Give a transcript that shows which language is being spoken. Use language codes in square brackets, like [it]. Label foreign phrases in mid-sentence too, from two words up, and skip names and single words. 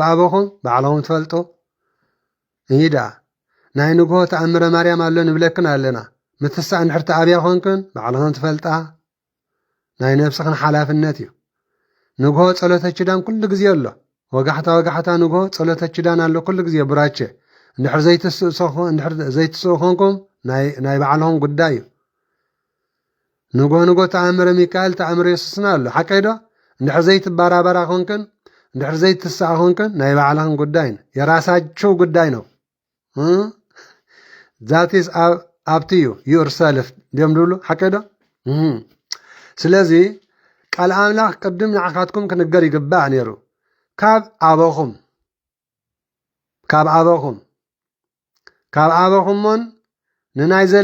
[ti] ኣበኹም ባዕልኹም ትፈልጡ ኢዳ ናይ ንግሆ ተኣምረ ማርያም ኣሎ ንብለክን ኣለና ምትሳ እንድሕርቲ ኣብያ ኾንክን ባዕልኹም ትፈልጣ ናይ ነፍስኽን ሓላፍነት እዩ ንግሆ ጸሎተ ኪዳን ኩሉ ግዜ ኣሎ ወጋሕታ ንግሆ ጸሎተ ኪዳን ኣሎ ኩሉ ግዜ ቡራቸ እንድሕር ዘይትስኡ ኾንኩም ናይ ባዕልኹም ጉዳይ እዩ ንግሆ ተኣምረ ሚካኤል ተኣምረ ኢየሱስና ኣሎ ሓቀይዶ እንድሕር ዘይትባራበራ ኾንክን እንድሕር ዘይትስኣ ኾንክን ናይ ባዕልኽን ጉዳይ [am] የራሳቸው ጉዳይ ነው [ti] ዛቲስ ኣብቲ እዩ ዩርሰልፍ ድዮም ድብሉ ሓቀይዶ ስለዚ ቃል ኣምላኽ ቅድም ንዓኻትኩም ክንገር ይግባእ ነይሩ ካብ ኣበኹሞን ንናይ